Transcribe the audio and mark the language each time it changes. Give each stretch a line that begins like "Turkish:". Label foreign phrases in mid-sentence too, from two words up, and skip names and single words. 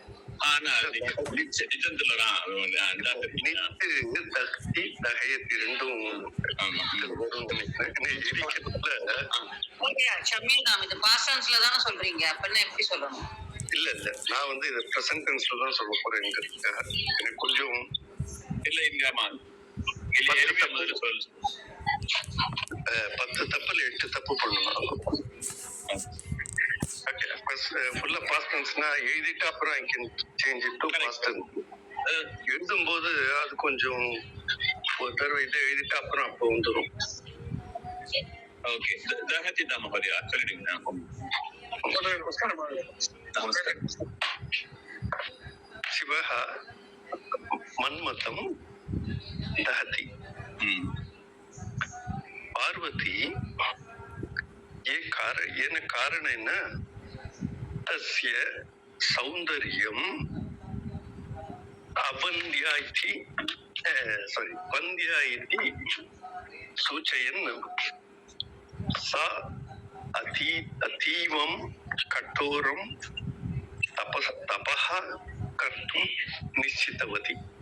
Tamil: இல்ல இல்ல, நான் வந்து இதை
English: present tense-la
Tamil: தான் சொல்ல போறேன். எனக்கு கொஞ்சம் இல்ல, இங்க 10 தப்புல 8 தப்பு பண்ணணும்.
English: ஃபுல்லா past tense-na
Tamil: எழுதிட்டு அப்புறம்
English: I can change it to past tense.
Tamil: எழுதும்போது அது கொஞ்சம் ஒரு தடவை இதை எழுதிட்டு அப்புறம் அப்போ வந்துடும். ஓகே. தஹதி தான் மகோதயா சொல்லிடுங்க.
Sanskrit: நமஸ்காரம். शिवः मन्मथं दहति. பார்வதி येन कारणेन तस्य सौन्दर्यम् अवन्द्या इति वन्द्या इति सूचयन् सा अतीवं कठोरं तपः कर्तुं निश्चितवती।